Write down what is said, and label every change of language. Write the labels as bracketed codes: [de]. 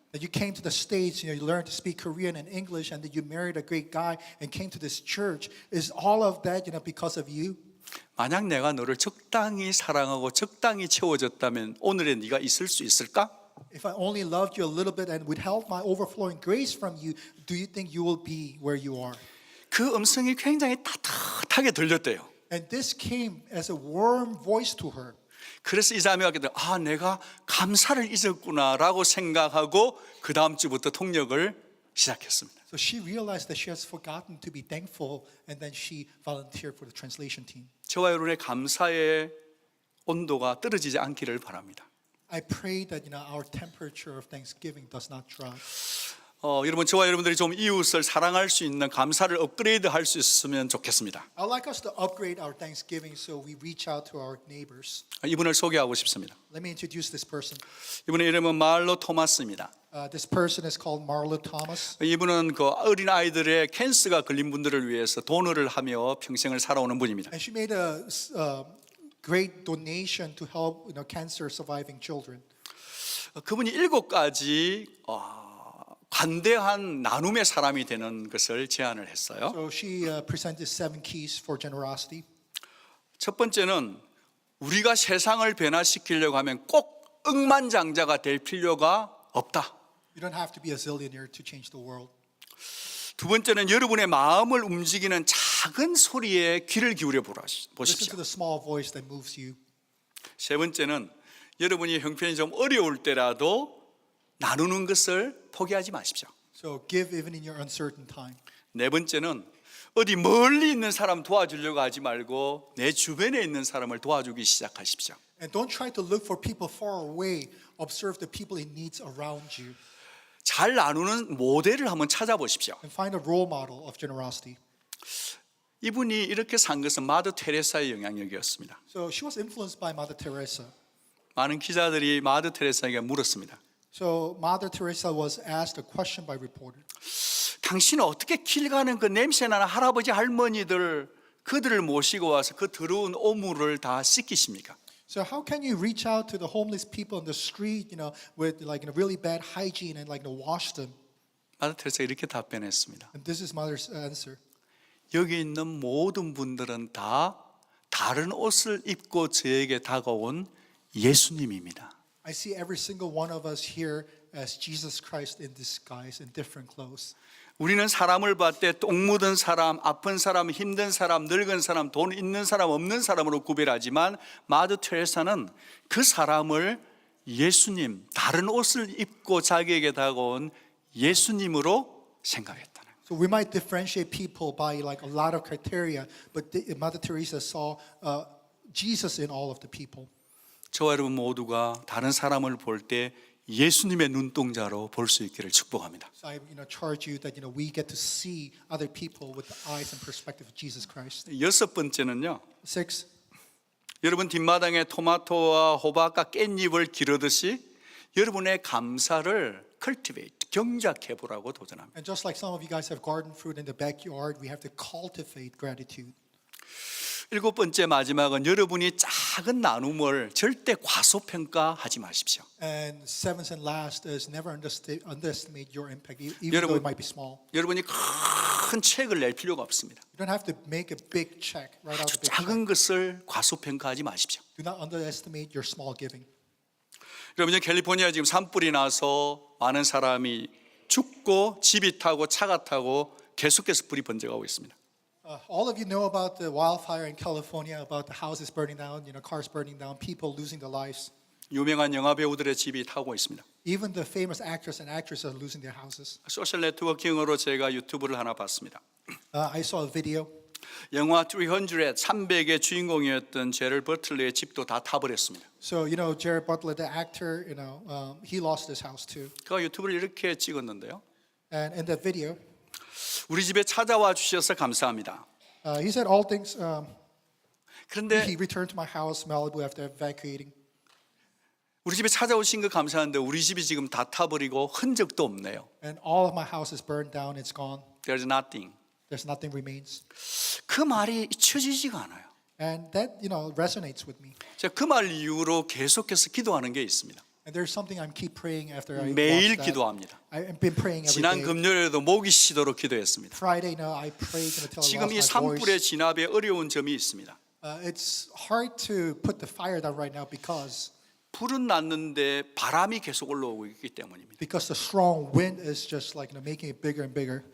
[en] That you came to the States, you know, you learned to speak Korean and English, and that you married a great guy and came to this church. Is all of that, you know, because of you? [ko] 만약 내가 너를 적당히 사랑하고 적당히 채워줬다면 오늘의 네가 있을 수 있을까? [en] If I only loved you a little bit and withheld my overflowing grace from you, do you think you will be where you are? [ko] 그 음성이 굉장히 따뜻하게 들렸대요. [en] And this came as a warm voice to her. [ko] 그래서 이 자매가 내가 감사를 잊었구나라고 생각하고 그 다음 주부터 통역을 시작했습니다. [en] So she realized that she has forgotten to be thankful, and then she volunteered for the translation team. [ko] 저와 여러분의 감사의 온도가 떨어지지 않기를 바랍니다. [en] I pray that, you know, our temperature of thanksgiving does not drop. [ko] 여러분 저와 여러분들이 좀 이웃을 사랑할 수 있는 감사를 업그레이드 할 수 있으면 좋겠습니다. [en] I'd like us to upgrade our thanksgiving so we reach out to our neighbors. [ko] 이분을 소개하고 싶습니다. [en] Let me introduce this person. [ko] 이분의 이름은 말로 토마스입니다. [en] This person is called Marlo Thomas. [ko] 이분은 그 어린 아이들의 캔서가 걸린 분들을 위해서 도너를 하며 평생을 살아오는 분입니다. [en] And she made a great donation to help, you know, cancer surviving children. [ko] 그분이 7가지 관대한 나눔의 사람이 되는 것을 제안을 했어요. [en] So she presented 7 keys for generosity. [ko] 첫 번째는 우리가 세상을 변화시키려고 하면 꼭 억만장자가 될 필요가 없다. [en] You don't have to be a zillionaire to change the world. [ko] 두 번째는 여러분의 마음을 움직이는 작은 소리에 귀를 기울여 [en] Listen to [ko] 보십시오. [en] the small voice that moves you. [ko] 세 번째는 여러분이 형편이 좀 어려울 때라도 나누는 것을 포기하지 마십시오. [en] So give even in your uncertain time. [ko] 네 번째는 어디 멀리 있는 사람 도와주려고 하지 말고 내 주변에 있는 사람을 도와주기 시작하십시오. [en] And don't try to look for people far away. Observe the people in needs around you. [ko] 잘 나누는 모델을 한번 찾아보십시오. [en] And find a role model of generosity. [ko] 이분이 이렇게 산 것은 마더 테레사의 영향력이었습니다. [en] So she was influenced by Mother Teresa. [ko] 많은 기자들이 마더 테레사에게 물었습니다. [en] So Mother Teresa was asked a question by reporter. [ko] 당신은 어떻게 길 가는 그 냄새나는 할아버지 할머니들 그들을 모시고 와서 그 더러운 오물을 다 씻기십니까? [en] So how can you reach out to the homeless people on the street, you know, with like really bad hygiene and like wash them? [ko] 마더 테레사가 이렇게 답변했습니다. [en] And this is Mother's answer. [ko] 여기 있는 모든 분들은 다 다른 옷을 입고 저에게 다가온 예수님입니다. [en] I see every single one of us here as Jesus Christ in disguise, in different clothes. [ko] 우리는 사람을 볼 때 똥 묻은 사람, 아픈 사람, 힘든 사람, 늙은 사람, 돈 있는 사람, 없는 사람으로 구별하지만 마더 테레사는 그 사람을 예수님, 다른 옷을 입고 자기에게 다가온 예수님으로 생각했다는 거예요. [en] So we might differentiate people by like a lot of criteria, but Mother Teresa saw Jesus in all of the people. [ko] 저와 여러분 모두가 다른 사람을 볼 때 예수님의 눈동자로 볼 수 있기를 축복합니다. [en] So I charge you that we get to see other people with the eyes and perspective of Jesus Christ. [ko] 여섯 번째는요. [en] 6. [ko] 여러분 뒷마당에 토마토와 호박과 깻잎을 기르듯이 여러분의 감사를 cultivate, 경작해 보라고 도전합니다. [en] And just like some of you guys have garden fruit in the backyard, we have to cultivate gratitude. [ko] 일곱 번째 마지막은 여러분이 작은 나눔을 절대 과소평가하지 마십시오. [en] And seventh and last is never underestimate your impact, even though it might be small. [ko] 여러분이 큰 책을 낼 필요가 없습니다. [en] You don't have to make a big check right out [ko] 아주 [en] of the big check. [ko] 작은 것을 과소평가하지 마십시오. [en] Do not underestimate your small giving. [ko] 여러분 캘리포니아 지금 산불이 나서 많은 사람이 죽고 집이 타고 차가 타고 계속해서 불이 번져가고 있습니다. [en] All of you know about the wildfire in California, about the houses burning down, cars burning down, people losing their lives. [ko] 유명한 영화 배우들의 집이 타고 있습니다. [en] Even the famous actors and actresses are losing their houses. [ko] 소셜 네트워킹으로 제가 유튜브를 하나 봤습니다. [en] I saw a video. [ko] 영화 300의 주인공이었던 제럴 버틀러의 집도 다 타버렸습니다. [en] So Jared Butler, the actor, he lost his house too. [ko] 그가 유튜브를 이렇게 찍었는데요. [en] And in that video, [ko] 우리 집에 찾아와 주셔서 감사합니다. [en] he said all things. [ko] 그런데 [en] He returned to my house, Malibu, after evacuating. [ko] 우리 집에 찾아오신 거 감사한데 우리 집이 지금 다 타버리고 흔적도 없네요. [en] And all of my house is burned down. It's gone. There's nothing. There's nothing remains. [ko] 그 말이 잊혀지지가 않아요. [en] And that resonates with me. [ko] 제가 그 말 이후로 계속해서 기도하는 게 있습니다. [en] And there's something I'm keep praying after I [ko] 매일 [en] watched that. [ko] 기도합니다. [en] I've been praying every [ko] 지난 [en] day. [ko] 금요일에도 목이 쉬도록 기도했습니다. [en] Friday, I prayed until I [ko] 지금 이 [en] lost my [ko] 산불의 [en] voice. [ko] 진압에 어려운 점이 있습니다. [en] It's hard to put the fire down right now because [ko] 불은 났는데 바람이 계속 올라오고 있기 때문입니다. [en] the strong wind is just like making it bigger and bigger.